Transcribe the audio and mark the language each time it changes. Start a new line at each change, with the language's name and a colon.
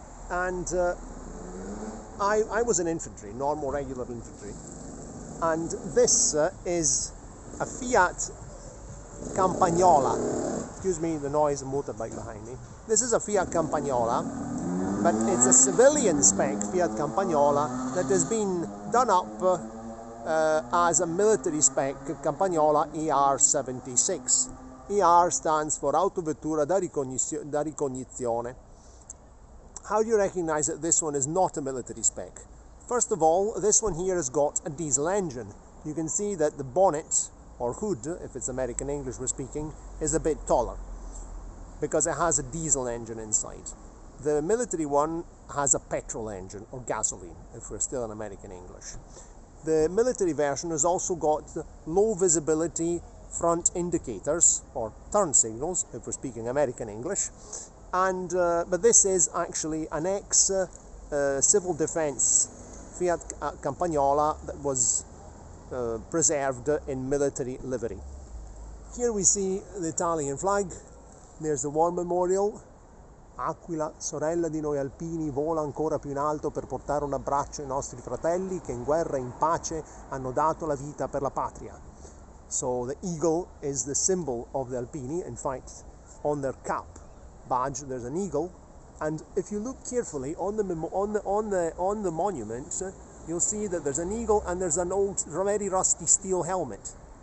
English: And I was in infantry, normal regular infantry, and this is a Fiat Campagnola. Excuse me, the noise of a motorbike behind me. This is a Fiat Campagnola, but it's a civilian spec Fiat Campagnola that has been done up as a military spec Campagnola AR76. AR stands for
Italian: Autovettura da Ricognizione.
English: How do you recognize that this one is not a military spec? First of all, this one here has got a diesel engine. You can see that the bonnet, or hood, if it's American English we're speaking, is a bit taller because it has a diesel engine inside. The military one has a petrol engine, or gasoline, if we're still in American English. The military version has also got low visibility front indicators, or turn signals, if we're speaking American English. And but this is actually an ex-civil defense Fiat Campagnola that was preserved in military livery. Here we see the Italian flag. There's the war memorial.
Italian: Aquila, sorella di noi alpini, vola ancora più in alto per portare un abbraccio ai nostri fratelli che in guerra e in pace hanno dato la vita per la patria.
English: So the eagle is the symbol of the Alpini. In fact, on their cap badge there's an eagle, and if you look carefully on the monument, you'll see that there's an eagle and there's an old, very rusty steel helmet.